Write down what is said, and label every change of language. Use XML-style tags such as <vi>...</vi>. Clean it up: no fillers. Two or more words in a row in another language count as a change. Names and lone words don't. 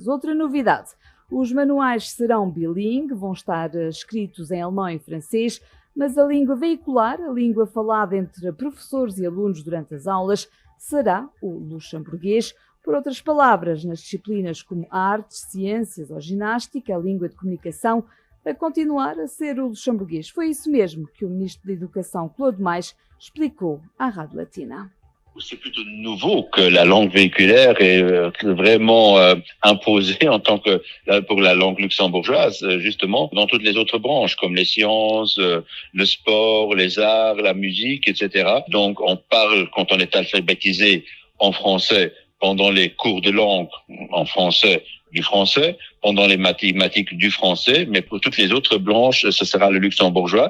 <pt>Outra novidade, os manuais serão bilingue, vão estar escritos em alemão e francês, mas a língua veicular, a língua falada entre professores e alunos durante as aulas, será o luxemburguês. Por outras palavras, nas disciplinas como artes, ciências ou ginástica, a língua de comunicação vai continuar a ser o luxemburguês. Foi isso mesmo que o Ministro da Educação, Claude Mais, explicou à Rádio Latina.</pt> <fr>C'est plutôt nouveau que la langue véhiculaire est vraiment imposée en tant que pour la langue luxembourgeoise, justement, dans toutes les autres branches, comme les sciences, le sport, les arts, la musique, etc. Donc, on parle, quand on est alphabétisé en français, pendant les cours de langue en français, du français, pendant les mathématiques du français, mais pour toutes les autres branches, ce sera le luxembourgeois.</fr>